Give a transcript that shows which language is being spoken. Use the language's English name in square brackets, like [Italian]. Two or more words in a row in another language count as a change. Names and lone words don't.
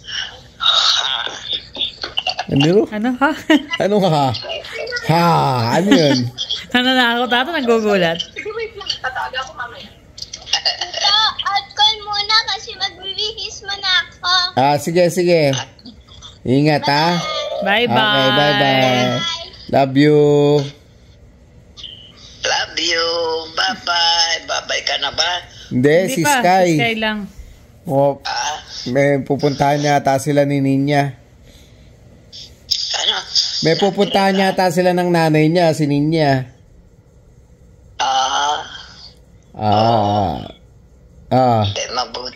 [Filipino] Ano? Ano ha? Ano ha? Ha? Ano yun? Ano na ako tato nagugulat? So, out call muna kasi magbibihis mo na ako. Sige, sige. Ingat ha. [English] Bye-bye. Okay, bye-bye. Love you. love you. [Filipino] Bye-bye. Bye-bye ka na ba? Hindi, Hindi si pa, Sky. si Sky lang. Oh, Ah, may pupuntahan yata sila ni Ninya. ano? May pupuntahan yata sila ng nanay niya, si Ninya. Mabuti.